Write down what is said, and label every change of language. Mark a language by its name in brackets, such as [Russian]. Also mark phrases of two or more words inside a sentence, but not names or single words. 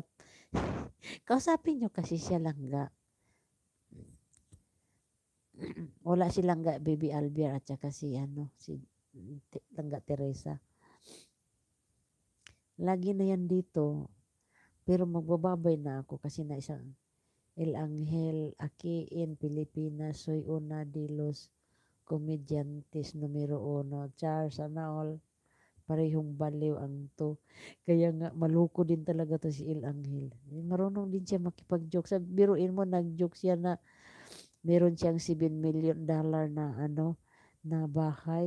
[Filipino] Kausapin niyo kasi siya langga. Wala si langga Baby Albier at saka si langga Teresa. Lagi na yan dito. Pero magbababay na ako kasi na isang El Angel [Spanish] aquí en Pilipinas soy una de los comediantes numero 1. [Filipino] Char, sana all. Parehong baliw ang to. Kaya nga, maluko din talaga to si El Angel. Marunong din siya makipag-joke. Biruin mo, nag-joke siya na meron siyang $7 million na bahay.